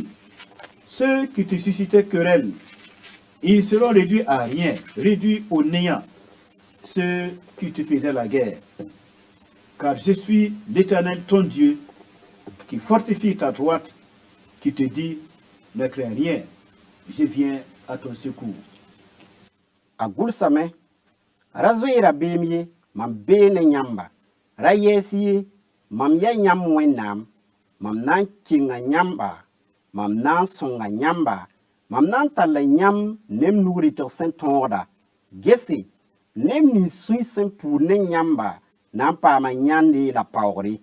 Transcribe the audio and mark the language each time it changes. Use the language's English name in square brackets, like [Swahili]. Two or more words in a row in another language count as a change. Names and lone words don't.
[French] Ceux qui te suscitaient querelle, ils seront réduits à rien, réduits au néant. Ceux qui te faisaient la guerre. Car je suis l'Éternel, ton Dieu, qui fortifie ta droite, qui te dit, ne crains rien, je viens à ton secours. [Mossi] A gʋlsame ra zoeera beem ye mam bee ne yãmba ra yɛɛs ye mam ya yãmb wẽnnaam mam na n kɩnga yãmba mam na n sõnga yãmba mam na n talla yãmb neb nug rɩtg sẽn tõogda gese neb nins sũy sẽn puud ne yãmba na n paama yãnde la paoogre